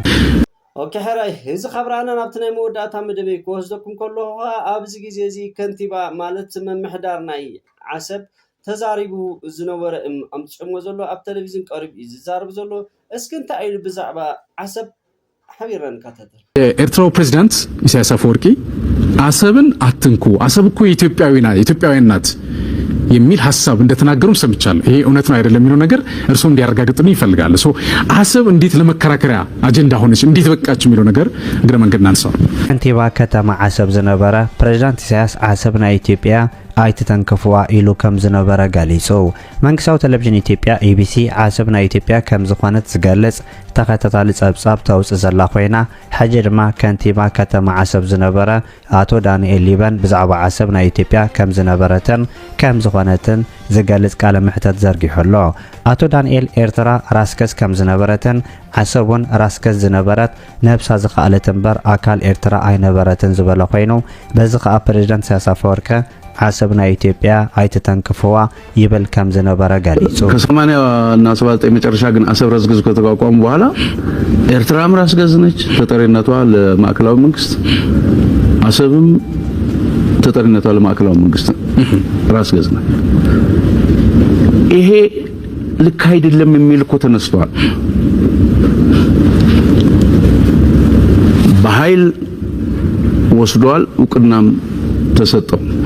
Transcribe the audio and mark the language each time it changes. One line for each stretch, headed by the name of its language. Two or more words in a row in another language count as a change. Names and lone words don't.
Tigrinya: ኦኬ ሕራይ እዚ ኸብራና ናብቲ ናይ መወዳእታ መደበይ ክወስደኩም ከለኹ ኣብዚ ግዜ እዚ ከንቲባ ማለት መምሕዳር ናይ ዓሰብ ተዛሪቡ ዝነበረ ኣምፅዕሞ ዘሎ ኣብ ቴሌቪዥን ቀሪቡ እዩ ዝዛረብ ዘሎ። እስኪ እንታይ ኢሉ ብዛዕባ ዓሰብ ሓቢርና ንከታተል።
Amharic: የኤርትራው ፕሬዝዳንት ኢሳያስ አፈወርቂ አሰብን አትንኩ፣ አሰብ እኮ የኢትዮጵያውያን ናት የሚል ሐሳብ እንደተናገሩም ሰምቻለሁ። ይሄ እውነት ነው አይደለም የሚለው ነገር እርሱ እንዲያረጋግጥልኝ ይፈልጋል። አሰብ እንዴት ለመከራከሪያ አጀንዳ ሆነች፣ እንዴት በቃች የሚለው ነገር እግረ መንገድ ናንሳው።
Tigrinya: ከንቲባ ከተማ ዓሰብ ዝነበረ ፕሬዝዳንት ኢሳያስ ዓሰብ ናይ ኢትዮጵያ ኣይትተንከፍዋ ኢሉ ከም ዝነበረ ገሊጹ። መንግስታዊ ቴሌቪዥን ኢትዮጵያ ኢቢሲ ዓሰብ ናይ ኢትዮጵያ ከም ዝኾነት ዝገልጽ ተኸታታሊ ጸብጻብ ተውፅእ ዘላ ኮይና ሕጂ ድማ ከንቲባ ከተማ ዓሰብ ዝነበረ ኣቶ ዳንኤል ሊበን ብዛዕባ ዓሰብ ናይ ኢትዮጵያ ከም ዝነበረትን ከም ዝኾነትን ዝገልጽ ቃለ ምሕተት ዘርጊሑ ኣሎ። ኣቶ ዳንኤል ኤርትራ ራስከስ ከም ዝነበረትን ዓሰብ እውን ራስከስ ዝነበረት ነብሳ ዝኸኣለት እምበር አካል ኤርትራ ኣይነበረትን ዝበለ ኮይኑ በዚ ከዓ ፕሬዝዳንት ኢሳያስ አፈወርቂ ዓሰብ ናይ ኢትዮጵያ ኣይትተንክፍዋ ይብል ከም ዝነበረ ገሊጹ።
Amharic: ከ80 እና 79 መጨረሻ ግን አሰብ ራስ ገዝ ከተቋቋሙ በኋላ ኤርትራም ራስ ገዝ ነች፣ ተጠሪነቷ ለማዕከላዊ መንግስት፣ አሰብም ተጠሪነቷ ለማዕከላዊ መንግስት ራስ ገዝ ነች። ይሄ ልክ አይደለም የሚል እኮ ተነስቷል። በኃይል ወስዷል፣ እውቅናም ተሰጠው።